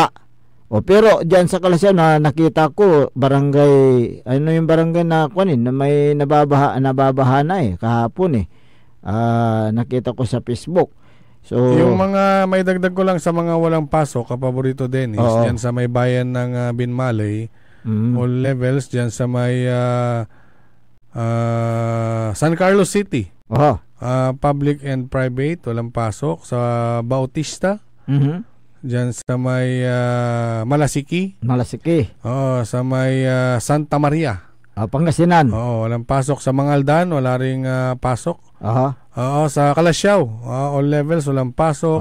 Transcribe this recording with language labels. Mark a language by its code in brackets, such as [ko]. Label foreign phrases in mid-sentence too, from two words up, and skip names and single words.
[tl] Pero diyan sa Kalasyaw na nakita ko barangay, yung barangay na na may nababaha na kahapon nakita ko sa Facebook. So yung mga may dagdag ko lang sa mga walang pasok, kapaborito Dennis, diyan sa may bayan ng Binmalay, [en] all levels, [tl] diyan sa may San Carlos City, [en] public and private, [tl] walang pasok. Sa Bautista, dyan sa may Malasiki, sa may Santa Maria, Pangasinan, walang pasok. Sa Mangaldan, wala ring pasok. Sa Kalasyaw, [en] all levels, [tl] walang pasok.